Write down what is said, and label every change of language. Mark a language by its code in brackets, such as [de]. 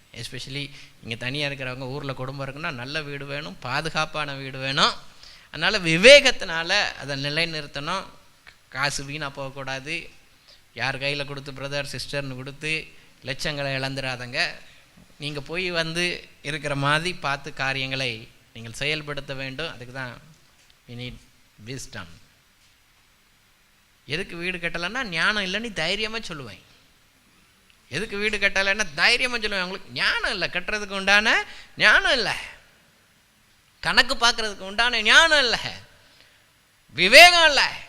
[ta] Especially இங்கே தனியாக இருக்கிறவங்க, ஊரில் குடும்பம் இருக்குன்னா நல்ல வீடு வேணும், பாதுகாப்பான வீடு வேணும். அதனால் விவேகத்தினால அதை நிலைநிறுத்தணும். காசு வீணாக போகக்கூடாது. யார் கையில் கொடுத்து பிரதர் சிஸ்டர்னு கொடுத்து லட்சங்களை இழந்துடாதங்க. நீங்கள் போய் இருக்கிற மாதிரி பார்த்து காரியங்களை நீங்கள் செயல்படுத்த வேண்டும். அதுக்கு தான் [en] we need wisdom. [ta] எதுக்கு வீடு கட்டலைன்னா ஞானம் இல்லைன்னு தைரியமாக சொல்லுவேன். எதுக்கு வீடு கட்டலைன்னா தைரியமாக சொல்லுவேன். உங்களுக்கு ஞானம் இல்லை, கட்டுறதுக்கு உண்டான ஞானம் இல்லை, கணக்கு பார்க்குறதுக்கு உண்டான ஞானம் இல்லை, விவேகம் இல்லை.